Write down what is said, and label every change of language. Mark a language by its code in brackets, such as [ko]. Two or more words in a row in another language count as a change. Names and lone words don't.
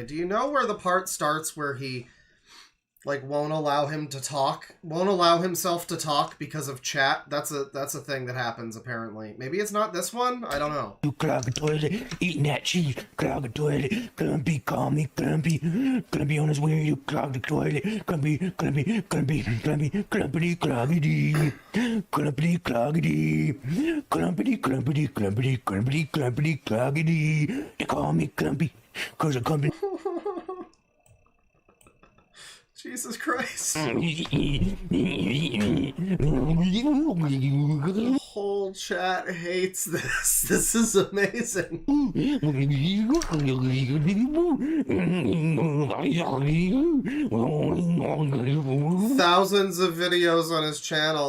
[en] Do you know where the part starts where he like won't allow himself to talk because of chat? That's a thing that happens apparently. Maybe it's not this one? I don't know. You clog the toilet, eating that cheese, clog the toilet, Clumpy, call me Clumpy, Clumpy on his way, you clog the toilet, Clumpy, Clumpy, Clumpy, Clumpy, Clumpity, cloggity, Clumpity, cloggity, Clumpity, Clumpity, Clumpity, Clumpity, Clumpity, cloggity. They call me Clumpy, cause I come. Jesus Christ. The whole chat hates this. This is amazing. Thousands of videos on his channel.